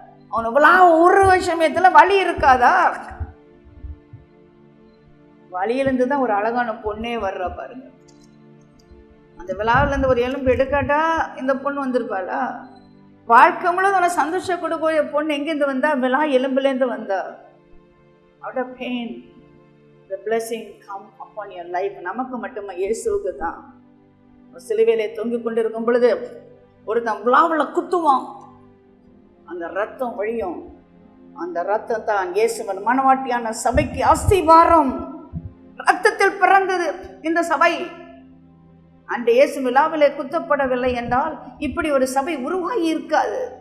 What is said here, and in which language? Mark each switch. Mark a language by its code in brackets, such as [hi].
[ta] அவனை விழா ஒரு சமயத்துல வலி இருக்காதா? வலியிலிருந்து தான் ஒரு அழகான பொண்ணே வர்ற பாருங்க. அந்த விழாவிலேருந்து ஒரு எலும்பு எடுக்காட்டா இந்த பொண்ணு வந்திருப்பாளா? வாழ்க்கை முழுவதும் அவனை சந்தோஷம் கொடுக்க பொண்ணு எங்கேருந்து வந்தா? விழா எலும்புலேருந்து வந்தா. [en] Out of pain the blessing come upon your life. [ta] நமக்கு மட்டுமா? இயேசுவுக்கு தான். சிலுவையிலே தொங்கிக் கொண்டு இருக்கும் பொழுது ஒருத்தன் விழாவில் குத்துவான், அந்த ரத்தம் வழியும். அந்த ரத்தம் தான் இயேசுவின் மனவாட்டியான சபைக்கு அஸ்திவாரம். ரத்தத்தில் பிறந்தது இந்த சபை. அந்த இயேசு விழாவிலே குத்தப்படவில்லை என்றால் இப்படி ஒரு சபை உருவாகி இருக்காது.